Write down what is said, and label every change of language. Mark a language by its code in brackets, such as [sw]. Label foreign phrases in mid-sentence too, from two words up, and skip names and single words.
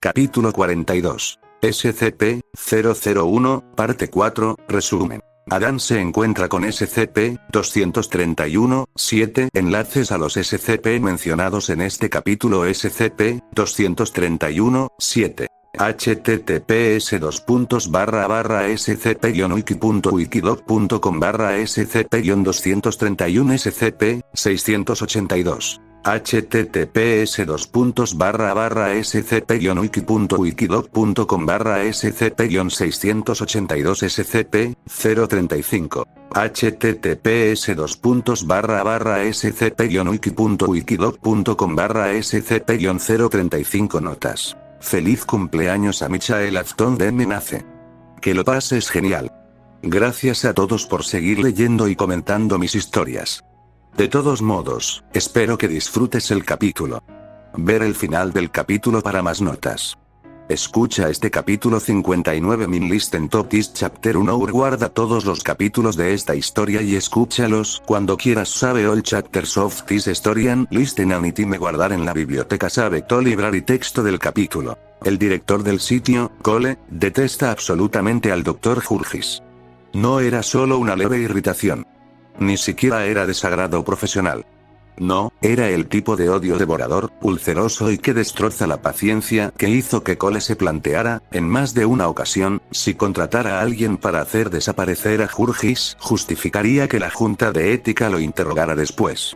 [es] Capítulo 42. SCP-001, Parte 4, Resumen. Adán se encuentra con SCP-231-7 enlaces a los SCP mencionados en este capítulo. SCP-231-7 https://wiki.wikidog.com/scp-231 SCP-682 https://scp-wiki.wikidog.com/scp-682 SCP-035 https://scp-wiki.wikidog.com/scp-035 Notas. Feliz cumpleaños a Michael Afton de Menace. Que lo pases genial. Gracias a todos por seguir leyendo y comentando mis historias. De todos modos, espero que disfrutes el capítulo. Ver el final del capítulo para más notas. Escucha este capítulo 59 [en] Min Listen Top This Chapter [es] 1 Guarda todos los capítulos de esta historia y escúchalos cuando quieras. [en] Save all chapters of this story and listen anytime. [es] Guardar en la biblioteca [en] Save to Library. [es] Texto del capítulo. El director del sitio, Cole, detesta absolutamente al Dr. Hurgis. No era solo una leve irritación. Ni siquiera era desagrado profesional. No, era el tipo de odio devorador, ulceroso y que destroza la paciencia que hizo que Cole se planteara, en más de una ocasión, si contratar a alguien para hacer desaparecer a Hurgis justificaría que la junta de ética lo interrogara después.